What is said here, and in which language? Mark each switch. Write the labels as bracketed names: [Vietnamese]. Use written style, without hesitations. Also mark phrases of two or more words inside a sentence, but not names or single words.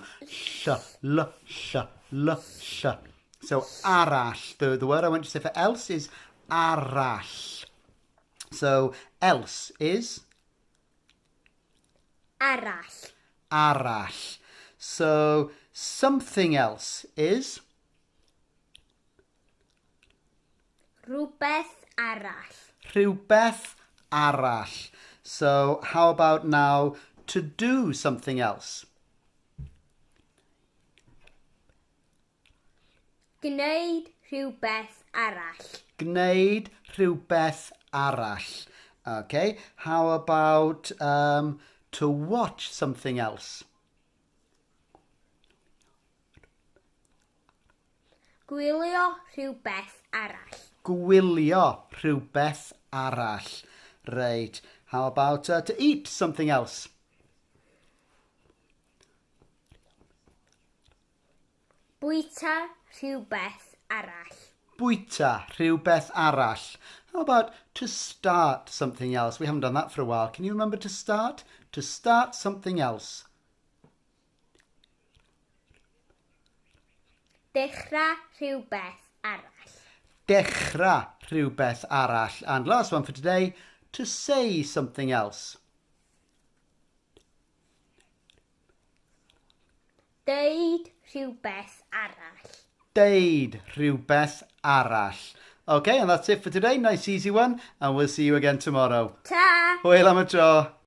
[English] Sh, l, sh, l, sh. So arall. The word I want you to say for else is arall. So else is [Welsh] arall. Arall. [English] So something else is [Welsh] rhywbeth arall. rhywbeth arall. [English] So how about now to do something else? [Welsh] Gwneud rhywbeth arall. Gwneud rhywbeth arall. [English] Okay, how about to watch something else? [Welsh] Gwylio rhywbeth arall. Gwylio rhywbeth arall. [English] Right, how about to eat something else? [Welsh] Bwyta rhywbeth arall. Bwyta rhywbeth arall. [English] How about to start something else? We haven't done that for a while. Can you remember to start? To start something else. [Welsh] Dechrau rhywbeth arall. Dechrau rhywbeth arall. [English] And last one for today, to say something else. [Welsh] Dweud rhywbeth arall. Dweud rhywbeth arall. [English] Okay, and that's it for today. Nice easy one, and we'll see you again tomorrow. Ta! [Welsh] Hwyl am y tro.